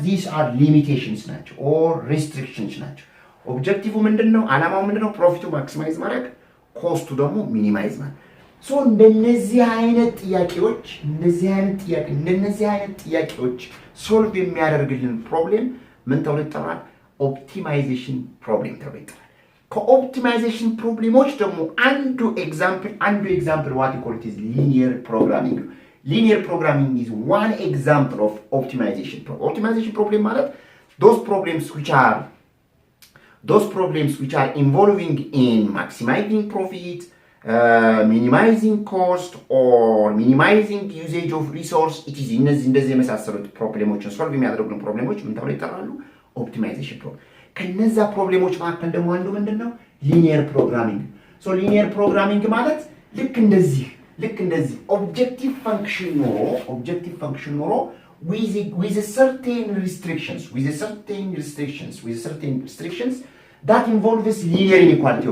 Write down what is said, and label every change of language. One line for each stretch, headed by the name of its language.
Amharic: these are limitations ናቸው or restrictions ናቸው። ኦብጀክቲቭ ምንድነው? ዓላማው ምንድነው? ፕሮፊቱ ማክሲማይዝ ማድረግ፣ ኮስቱ ደግሞ ሚኒማይዝ ማድረግ። እንደነዚህ አይነት ጥያቄዎች ሶልቭ የሚያደርግልን ፕሮብሌም ምን ተብሎ ይጠራል? ኦፕቲማይዜሽን ፕሮብሌም ተብሎ ይጠራል። ከኦፕቲማይዜሽን ፕሮብሌሞች ደግሞ አንዱ ኤግዛምፕል
English: what you call it is linear programming. Linear programming is one example of optimization problem. Optimization problem
Amharic: ማለት
English: those problems which are involving in maximizing profit, minimizing cost or minimizing usage of resource.
Amharic: it is እንደዚህ የመሳሰሉት ፕሮብሌሞችን ሶልቭ የሚያደርጉ ፕሮብሌሞች ምን ተብለው ይጠራሉ? ኦፕቲማይዜሽን ፕሮብሌም። ከነዛ ፕሮብሌሞች መካከል ደግሞ አንዱ ምንድነው? ሊኒየር ፕሮግራሚንግ። ሊኒየር ፕሮግራሚንግ ማለት ልክ እንደዚህ ኦብጀክቲቭ ፈንክሽን ኖሮ
English: with certain restrictions that involves linear inequality.